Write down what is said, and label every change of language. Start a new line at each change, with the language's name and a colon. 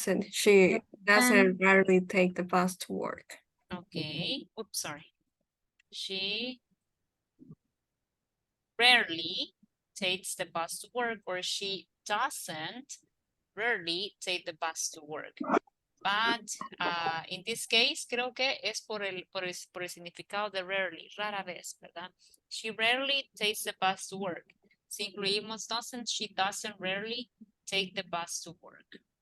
English: She doesn't rarely take the bus to work. Okay. Oops, sorry. She rarely takes the bus to work, or she doesn't rarely take the bus to work. But in this case,
Spanish: creo que es por el significado de rarely, rara vez, ¿verdad?
English: She rarely takes the bus to work.
Spanish: Si incluimos
English: doesn't, she doesn't rarely take the bus to work.